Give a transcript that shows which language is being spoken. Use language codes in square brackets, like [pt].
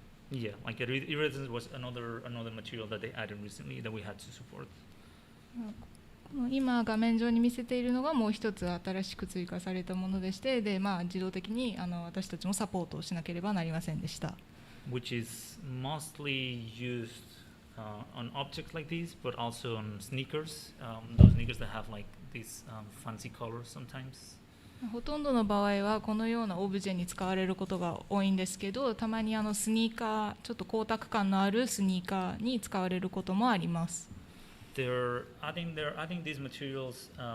[en] Yeah, like iridescence was another material that they added recently that we had to support. [ja] 今画面上に見せているのがもう一つ新しく追加されたものでして、で自動的に私たちもサポートをしなければなりませんでした。 [en] Which is mostly used on objects like these, but also on sneakers. Those sneakers that have like these fancy colors sometimes. [ja] ほとんどの場合はこのようなオブジェに使われることが多いんですけど、たまにスニーカー、ちょっと光沢感のあるスニーカーに使われることもあります。 [en] They're adding these materials.